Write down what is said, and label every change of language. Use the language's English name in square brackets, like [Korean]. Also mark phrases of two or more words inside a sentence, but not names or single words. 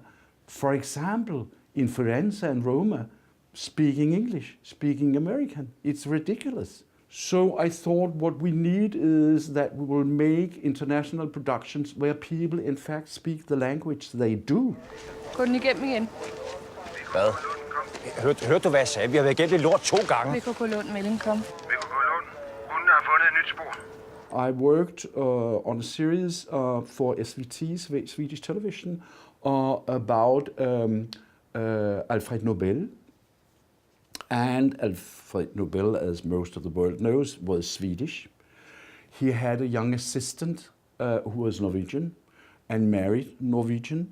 [English] For example, in Firenze and Roma, speaking English, speaking American. It's ridiculous. So I thought what we need is that we will make international productions where people in fact speak the language they do. [Danish] Gå den igennem igen. Hvad? Hørte du, hvad jeg sagde? Vi har været igennem det lort 2 gange. VKK Lund, melding kom. VKK Lund, hun har fundet et nyt spor. [English] I worked on a series for SVT, Swedish television, about Alfred Nobel. And Alfred Nobel, as most of the world knows, was Swedish. He had a young assistant who was Norwegian, and married Norwegian.